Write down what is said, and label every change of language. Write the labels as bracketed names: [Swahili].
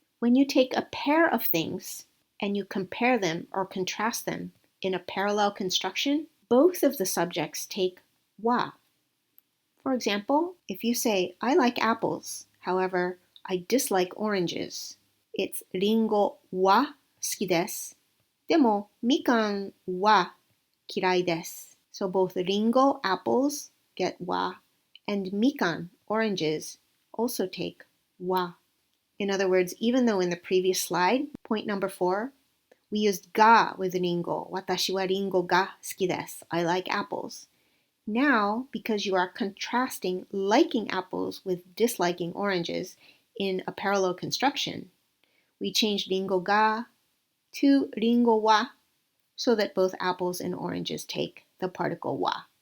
[English] When you take a pair of things and you compare them or contrast them in a parallel construction, both of the subjects take wa. For example, if you say, I like apples, however, I dislike oranges, it's [Japanese] ringo wa suki desu. でも、みかんは嫌いです. [English] So both ringo, apples, get wa, and mikan, oranges, also take wa. In other words, even though in the previous slide, point number 4, we used ga with ringo. [Japanese] Watashi wa ringo ga suki desu. [English] I like apples. Now, because you are contrasting liking apples with disliking oranges in a parallel construction, we changed ringo ga to ringo wa so that both apples and oranges take the particle wa.